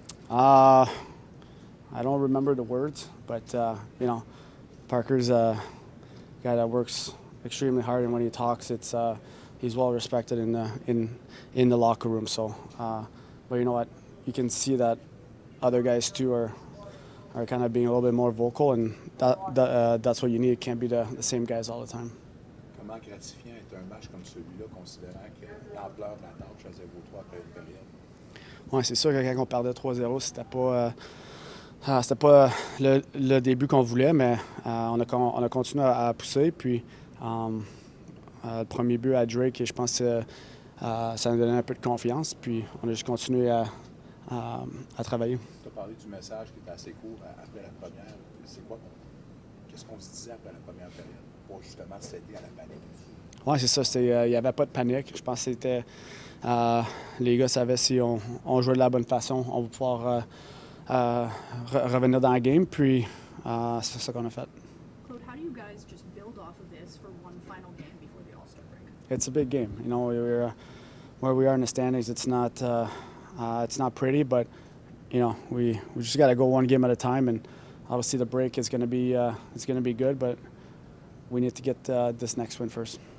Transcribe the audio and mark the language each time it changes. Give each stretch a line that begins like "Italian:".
English: I don't remember the words, but you know, Parker's a guy that works extremely hard, and when he talks, it's he's well respected in the locker room. So, but you know what, you can see that other guys too are kind of being a little bit more vocal, and that's what you need. It can't be the same guys all the time.
French: Comment gratifiant est un match comme celui-là, considérant que l'ampleur de la tâche faisait vos trois après une période? Oui, c'est sûr que quand on perdait 3-0, c'était pas le début qu'on voulait, mais on a continué à pousser. Puis le premier but à Drake, je pense que ça nous donnait un peu de confiance. Puis on a juste continué à travailler. Tu as parlé du message qui était assez court après la première. C'est quoi? Qu'est-ce qu'on se disait après la première période pour justement céder à la panique? Oui, c'est ça. Il n'y avait pas de panique. Je pense que c'était... les gars savaient si on jouait de la bonne façon, on va pouvoir revenir dans la game, puis c'est ça qu'on a fait.
English: Claude, how do you guys just build off of this for one final game before the All-Star break? It's a big game. You know, where we are in the standings, it's not pretty, but you know, we just got to go one game at a time, and obviously the break is going to be good, but we need to get this next win first.